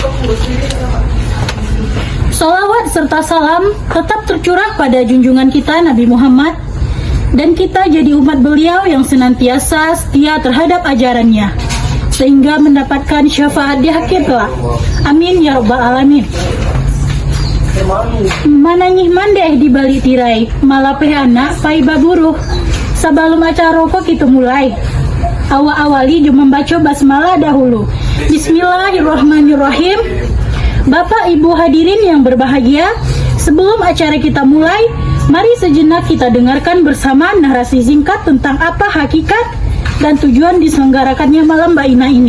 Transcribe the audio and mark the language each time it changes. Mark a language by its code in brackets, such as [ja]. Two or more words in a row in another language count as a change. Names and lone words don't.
[id] Salawat serta salam tetap tercurah pada junjungan kita Nabi Muhammad, dan kita jadi umat beliau yang senantiasa setia terhadap ajarannya, sehingga mendapatkan syafaat di akhir kelak. [ar] Amin ya rabbal alamin. [min] Mananyih mandeh di balik tirai, malapeh anak pai baburuh. [id] Sebelum acara rokok kita mulai, awali jom membaca basmalah dahulu. Bismillahirrahmanirrahim. Bapak Ibu hadirin yang berbahagia, sebelum acara kita mulai, mari sejenak kita dengarkan bersama narasi singkat tentang apa hakikat dan tujuan diselenggarakannya Malam Mbak Inai ini.